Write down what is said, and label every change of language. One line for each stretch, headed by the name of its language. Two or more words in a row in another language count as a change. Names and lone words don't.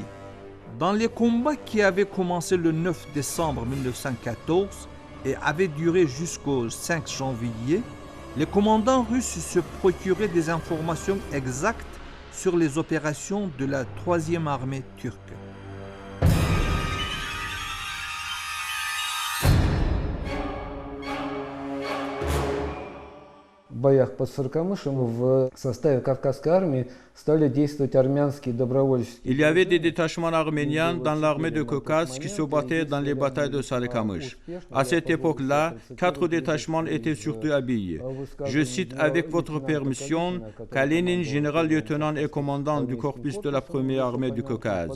French: Dans les combats qui avaient commencé le 9 décembre 1914 et avaient duré jusqu'au 5 janvier, Les commandants russes se procuraient des informations exactes sur les opérations de la 3e armée turque.
Russian: В боях под Сарыкамышем в составе Кавказской армии стали действовать армянские добровольческие.
French: Il y avait des détachements arméniens dans l'armée de Caucase qui se battaient dans les batailles de Sarıkamış. À cette époque-là, 4 détachements étaient surtout habillés. Je cite avec votre permission Kalenin, général-lieutenant et commandant du corpus de la 1re armée du Caucase.